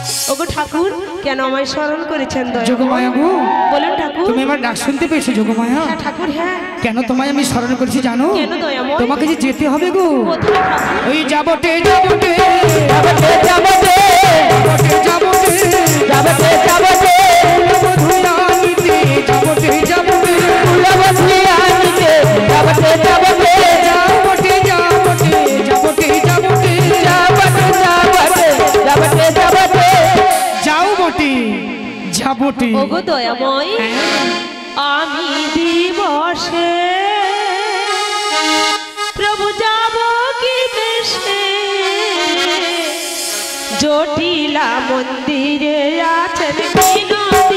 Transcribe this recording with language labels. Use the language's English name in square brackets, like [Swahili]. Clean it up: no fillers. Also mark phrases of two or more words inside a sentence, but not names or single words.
[Bangla] ওগো ঠাকুর কেন আমায় স্মরণ করেছেন দয়া যোগমায়া গো, বলুন ঠাকুর। তুমি আমার ডাক শুনতে পেয়েছো যোগমায়া? হ্যাঁ ঠাকুর হ্যাঁ। কেন তোমায় আমি স্মরণ করেছি জানো? কেন দয়াময়? তোমাকে যে যেতে হবে গো, কোথায় ঠাকুর? ওই যাবটে যাবটে যাবতে যাবতে যাবটে যাবটে যাবতে যাবতে মধুয়া নিতে যাবটে যাবটে ফুলবতী আনিতে যাবতে যাবতে যাবটে যাবটে যাবটে যাবটে যাবতে যাবতে যাবতে যাবতে যাও বটে যাবটে। ওগো দয়াময় আমি দিবসে প্রভু যাব কি দেশে জটিলা মন্দিরে আছেন বিনা